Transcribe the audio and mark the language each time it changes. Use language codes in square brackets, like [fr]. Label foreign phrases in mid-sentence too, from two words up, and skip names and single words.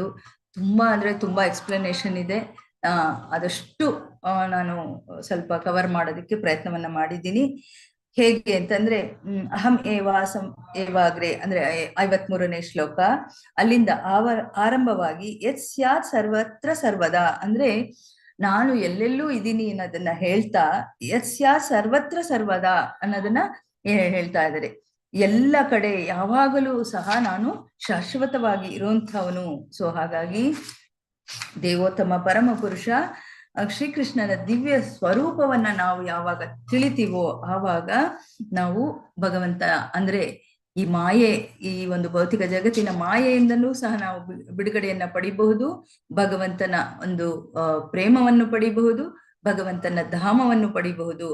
[kn] ತುಂಬಾ ಅಂದ್ರೆ ತುಂಬಾ ಎಕ್ಸ್ಪ್ಲನೇಷನ್ ಇದೆ. ಆದಷ್ಟು ನಾನು ಸ್ವಲ್ಪ ಕವರ್ ಮಾಡೋದಕ್ಕೆ ಪ್ರಯತ್ನವನ್ನ ಮಾಡಿದ್ದೀನಿ. ಹೇಗೆ ಅಂತಂದ್ರೆ [sa] ಅಹಂ ಏವಾಸಂ ಏವಾಗ್ರೆ [kn] ಅಂದ್ರೆ 53ನೇ ಶ್ಲೋಕ ಅಲ್ಲಿಂದ ಆರಂಭವಾಗಿ [sa] ಯತ್ ಸ್ಯಾತ್ ಸರ್ವತ್ರ ಸರ್ವದಾ [kn] ಅಂದ್ರೆ ನಾನು ಎಲ್ಲೆಲ್ಲೂ ಇದ್ದೀನಿ ಅನ್ನೋದನ್ನ ಹೇಳ್ತಾ [sa] ಯತ್ ಸ್ಯಾತ್ ಸರ್ವತ್ರ ಸರ್ವದಾ [kn] ಅನ್ನೋದನ್ನ ಹೇಳ್ತಾ ಇದ್ದಾರೆ. ಎಲ್ಲ ಕಡೆ ಯಾವಾಗಲೂ ಸಹ ನಾನು ಶಾಶ್ವತವಾಗಿ ಇರುವಂಥವನು. ಸೊ ಹಾಗಾಗಿ ದೇವೋತ್ತಮ ಪರಮ ಪುರುಷ ಶ್ರೀಕೃಷ್ಣನ ದಿವ್ಯ ಸ್ವರೂಪವನ್ನ ನಾವು ಯಾವಾಗ ತಿಳಿತೀವೋ ಆವಾಗ ನಾವು ಭಗವಂತ ಅಂದ್ರೆ ಈ ಮಾಯೆ ಈ ಒಂದು ಭೌತಿಕ ಜಗತ್ತಿನ ಮಾಯೆಯಿಂದಲೂ ಸಹ ನಾವು ಬಿಡುಗಡೆಯನ್ನ ಪಡಿಬಹುದು, ಭಗವಂತನ ಒಂದು ಪ್ರೇಮವನ್ನು ಪಡಿಬಹುದು, ಭಗವಂತನ ಧಾಮವನ್ನು ಪಡಿಬಹುದು.